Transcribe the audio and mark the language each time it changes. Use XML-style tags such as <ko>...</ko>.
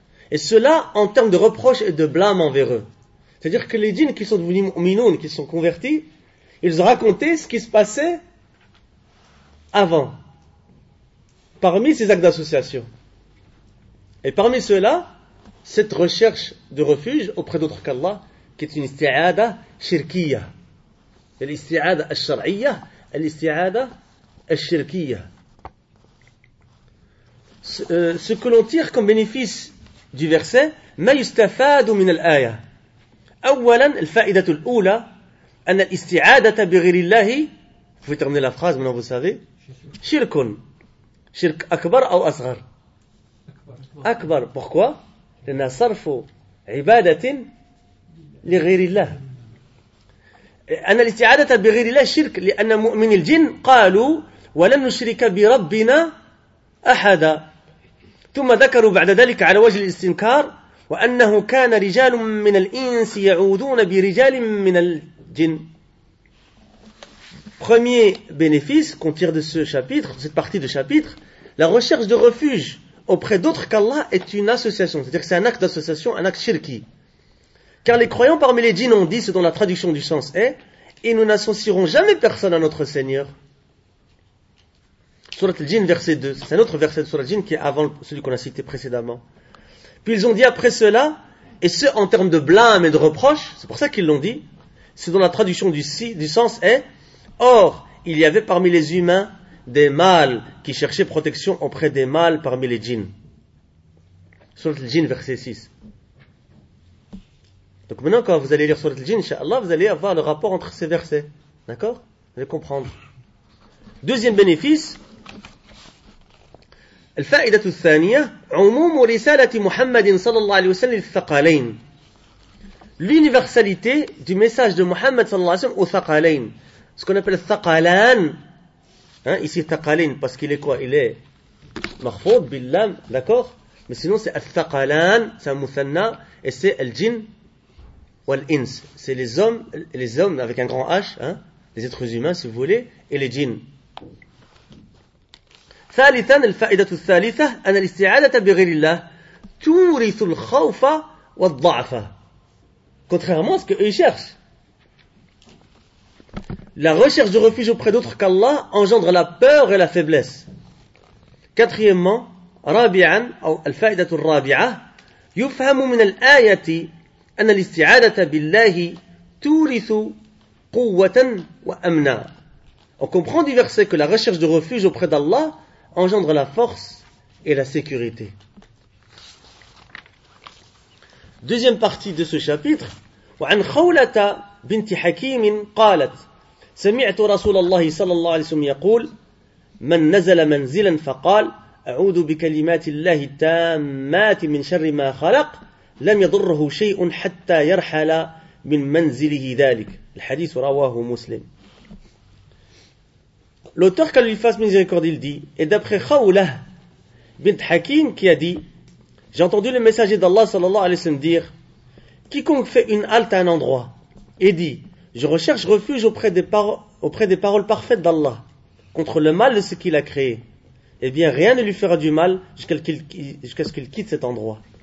<fr>Et cela en termes de reproches et de blâme envers eux. C'est-à-dire que les djinns qui sont devenus mu'minoun, qui sont convertis, ils ont raconté ce qui se passait avant, parmi ces actes d'association. Et parmi ceux-là, cette recherche de refuge auprès d'autres qu'Allah, qui est une</fr> <ar>isti'ada shirkiya. الاستعادة الشرعية الاستعادة الشركية.</ar> <fr>Ce que l'on tire comme bénéfice du verset,</fr> <ar>ما يستفاد من الآية. أولا الفائدة الأولى أن الاستعادة بغير الله.</ar> <fr>Vous pouvez terminer la phrase, maintenant vous savez.</fr> <ar>شرك. شرك أكبر أو أصغر. أكبر.</ar> <fr>Pourquoi?</fr> <ar>لأن صرف عبادة لغير الله. أن الاستعادة بغير الله شرك لأن مؤمن الجن قالوا ولم نشرك بربنا أحدا. ثم ذكروا بعد ذلك على وجه الاستنكار وأنه كان رجال من الإنس يعوذون برجال من الجن.</ar> <fr>Premier bénéfice qu'on tire de ce chapitre, cette partie de chapitre, la recherche de refuge auprès d'autres qu'Allah est une association, c'est-à-dire que c'est un acte d'association, un acte shirki. Car les croyants parmi les djinns ont dit, ce dont la traduction du sens est, et nous n'associerons jamais personne à notre Seigneur. Surat al-Djinn, verset 2. C'est un autre verset de Surat al-Djinn qui est avant celui qu'on a cité précédemment. Puis ils ont dit après cela, et ce en termes de blâme et de reproche, c'est pour ça qu'ils l'ont dit, ce dont la traduction du sens est, or, il y avait parmi les humains des mâles qui cherchaient protection auprès des mâles parmi les djinns. Surat al-Djinn, verset 6. Donc maintenant, quand vous allez lire Surat al-Djinn, inshallah, vous allez avoir le rapport entre ces versets. D'accord? Vous allez comprendre. Deuxième bénéfice.</fr> <ar>الفائدة الثانية عموم رسالة محمد صلى الله عليه وسلم للثقلين.</ar> <fr>L'universalité du message de Muhammad</fr> <ar>صلى الله عليه وسلم</ar> <fr>aux ثقلين. Ce qu'on appelle الثقلان. Ici ثقلين parce qu'il est quoi? Il est</fr> <ar>مخفوض باللام.</ar> <fr>D'accord? Mais sinon c'est الثقلان. C'est un مثنى. Et c'est</fr> <ar>الجن والإنس.</ar> <fr>C'est les hommes. Les hommes avec un grand H. Hein? Les êtres humains si vous voulez. Et les djinns.</fr> <ar>ثالثا الفائدة الثالثة أن الاستعادة بغير الله تورث الخوف والضعف.</ar> <fr>Contrairement à ce qu'ils cherchent. La recherche de refuge auprès d'autres qu'Allah engendre la peur et la faiblesse. Quatrièmement,</fr> <ar>رابعا أو الفائدة الرابعة يفهم من الآية أن الاستعادة بالله تورث قوة وأمنا.</ar> <fr>On comprend du verset que la recherche de refuge auprès d'Allah engendre la force et la sécurité. Deuxième partie de ce chapitre.</fr> <ar>وعن خولة بنت حكيم قالت سمعت رسول الله صلى الله عليه وسلم يقول من نزل منزلا فقال أعوذ بكلمات الله التامات من شر ما خلق لم يضره شيء حتى يرحل من منزله ذلك. الحديث رواه مسلم.</ar> <fr>L'auteur qu'Allah lui fasse miséricorde, il dit, et d'après Khawlah bint Hakim qui a dit, j'ai entendu le messager d'Allah sallallahu alayhi wa sallam dire, quiconque fait une halte à un endroit et dit, je recherche refuge auprès des paroles parfaites d'Allah contre le mal de ce qu'il a créé, eh bien rien ne lui fera du mal jusqu'à ce qu'il quitte cet endroit.</fr>